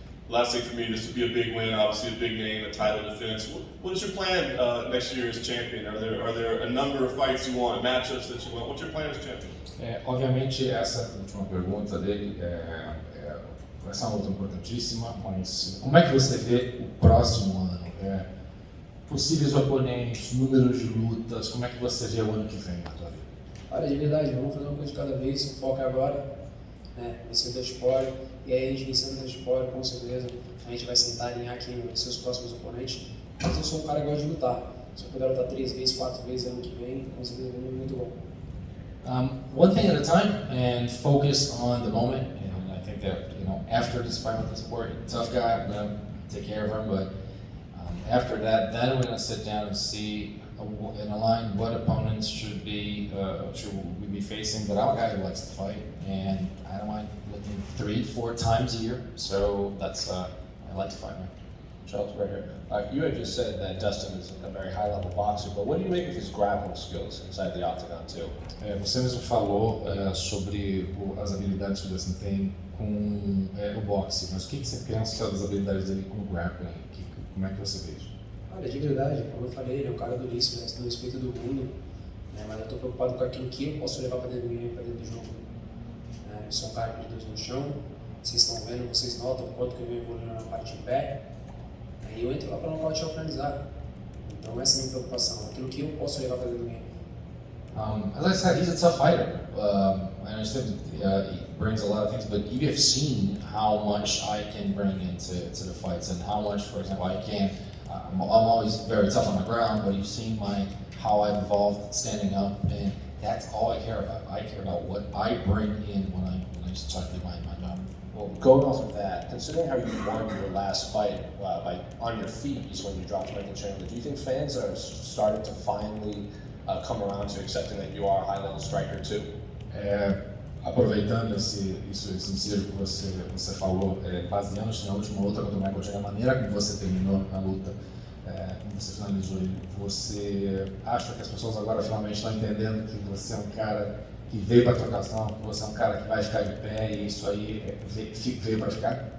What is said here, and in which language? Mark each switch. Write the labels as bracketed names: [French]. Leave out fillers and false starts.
[English] Last thing for me, this would be a big win, obviously a big name, a title defense. What is your plan next year as champion? Are there a number of fights you want, matchups that you want? What's your plan as champion? [Portuguese] Obviamente, essa última pergunta dele vai ser uma luta importantíssima, mas como é que você vê o próximo ano? Possíveis oponentes, números de lutas, como é que você vê o ano que vem na tua vida? Olha, de verdade, vamos fazer uma coisa de cada vez, o foco é agora, né? Vencer o Dustin Poirier, e aí a gente vencendo o Dustin Poirier, com certeza, a gente vai sentar e alinhar quem vai ser os próximos oponentes, mas eu sou um cara que gosta de lutar. Se eu puder lutar 3 vezes, 4 vezes ano que vem, com certeza vai ser muito bom. [English] One thing at a time and focus on the moment. And I think that after this fight with this Poirier, tough guy, I'm gonna take care of him. But after that, then we're gonna sit down and see and align what opponents should we be facing. But I'm a guy who likes to fight, and I don't mind looking 3-4 times a year. So that's I like to fight, man. Charles, right here. You had just said that Dustin is a very high-level boxer, but what do you make of his grappling skills inside the octagon too? [Portuguese] Você mesmo falou sobre as habilidades que o Dustin tem com o boxe, mas o que você pensa das habilidades dele com o grappling? Como é que você vê isso? Olha, de verdade, como eu falei, ele é um cara duríssimo, né? No respeito do mundo, né? Mas eu estou preocupado com aquilo que eu posso levar para dentro do game, para dentro do jogo. Eu sou um cara de Deus no chão, vocês estão vendo, vocês notam o quanto que eu venho evoluindo na parte de pé. Aí eu entro lá para nocautear o finalizar. Então essa é a minha preocupação, aquilo que eu posso levar para dentro do game. [English] As I said, he's a tough fighter. I understand it brings a lot of things, but you have seen how much I can bring into the fights and how much, for example, I can. I'm always very tough on the ground, but you've seen how I've evolved standing up, and that's all I care about. I care about what I bring in when I start to do my job. Well, going off of that, considering how you won your last fight on your feet is when you dropped Michael Chandler, do you think fans are starting to finally come around to accepting that you are a high-level striker too? [Portuguese] Aproveitando esse ensejo que você falou, baseando-se na última luta contra o Michael Chandler, a maneira como você terminou a luta, como você finalizou ele, você acha que as pessoas agora finalmente estão entendendo que você é um cara que veio para a trocação, que você é um cara que vai ficar de pé e isso aí veio para ficar?